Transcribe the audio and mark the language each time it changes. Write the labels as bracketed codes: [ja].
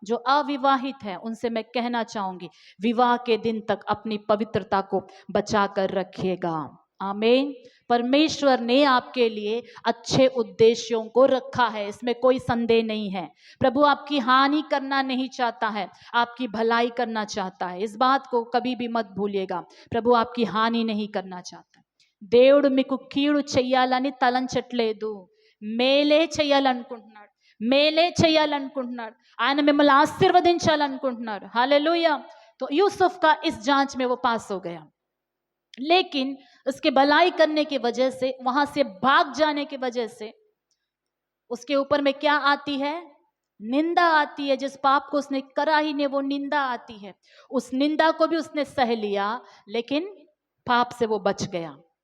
[hi] जो अविवाहित है, उनसे मैं कहना चाहूंगी, विवाह के दिन तक अपनी पवित्रता को बचा कर रखिएगा। आमीन। परमेश्वर ने आपके लिए अच्छे उद्देश्यों को रखा है, इसमें कोई संदेह नहीं है। प्रभु आपकी हानि करना नहीं चाहता है, आपकी भलाई करना चाहता है। इस बात को कभी भी मत भूलिएगा। प्रभु आपकी हानि नहीं करना चाहता। [te] దేవుడు మీకు కీడు చెయ్యాలని తలంచట్లేదు, మేలే చెయ్యాలనుకుంటున్నాడు, మేలే చెయ్యాలనుకుంటున్నాడు। ఆయన మిమ్మల్ని ఆశీర్వదించాలనుకుంటున్నారు। [hi] हालेलुया। तो यूसुफ का इस जांच में वो पास हो गया, लेकिन उसके भलाई करने की वजह से, वहां से भाग जाने की वजह से उसके ऊपर में क्या आती है? निंदा आती है। जिस पाप को उसने करा ही नहीं, वो निंदा आती है। उस निंदा को भी उसने सह लिया, लेकिन पाप से वो बच गया।